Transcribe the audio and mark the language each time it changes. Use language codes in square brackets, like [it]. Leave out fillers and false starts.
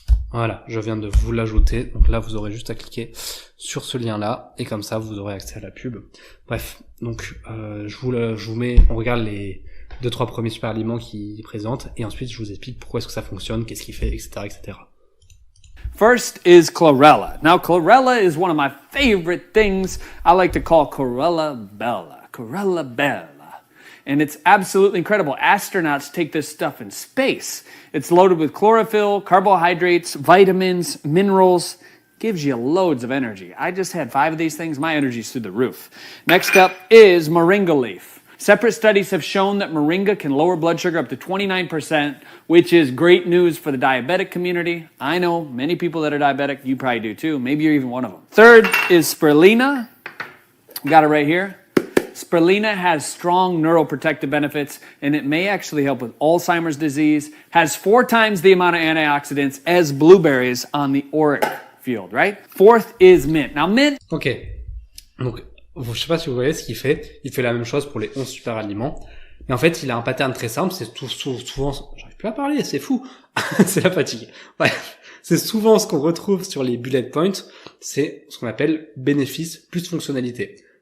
[fr] Voilà, je viens de vous l'ajouter. Donc là, vous aurez juste à cliquer sur ce lien-là et comme ça, vous aurez accès à la pub. Bref, donc je vous mets, on regarde les 2-3 premiers super aliments qui présentent et ensuite je vous explique pourquoi est-ce que ça fonctionne, qu'est-ce qu'il fait, etc., etc. [en] First is chlorella. Now, chlorella is one of my favorite things I like to call chlorella bella. Chlorella bella. And it's absolutely incredible. Astronauts take this stuff in space. It's loaded with chlorophyll, carbohydrates, vitamins, minerals. Gives you loads of energy. I just had 5 of these things. My energy's through the roof. Next up is moringa leaf. Separate studies have shown that moringa can lower blood sugar up to 29%, which is great news for the diabetic community. I know many people that are diabetic. You probably do too. Maybe you're even one of them. Third is spirulina. Got it right here. Spirulina has strong neuroprotective benefits, and it may actually help with Alzheimer's disease. Has 4 times the amount of antioxidants as blueberries on the ORAC field, right? Fourth is mint. Now, mint... [fr] Ok. Donc, je sais pas si vous voyez ce qu'il fait. Il fait la même chose pour les 11 super aliments. Mais en fait, il a un pattern très simple. C'est souvent... J'arrive plus à parler, c'est fou. C'est la fatigue. Bref. C'est souvent ce qu'on retrouve sur les bullet points. C'est ce qu'on appelle bénéfice plus fonctionnalité.